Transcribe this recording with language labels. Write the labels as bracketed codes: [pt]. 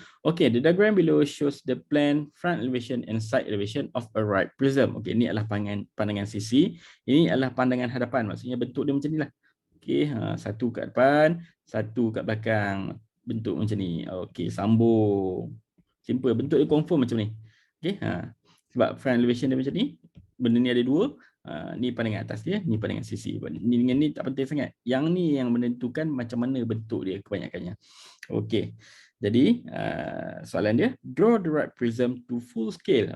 [en] Okey, the diagram below shows the plan, front elevation and side elevation of a right prism. [ms] Okey, ini adalah pandangan sisi. Ini adalah pandangan hadapan. Maksudnya bentuk dia macam ni lah. Okey, satu kat depan, satu kat belakang. Bentuk macam ni. Okey, sambung. Simple, bentuk dia confirm macam ni. Okey, sebab front elevation dia macam ni. Benda ni ada dua. Ni pandangan atas dia, ni pandangan sisi. Ni dengan ni tak penting sangat. Yang ni yang menentukan macam mana bentuk dia kebanyakannya. Okey. Jadi soalan dia, [en] draw the right prism to full scale.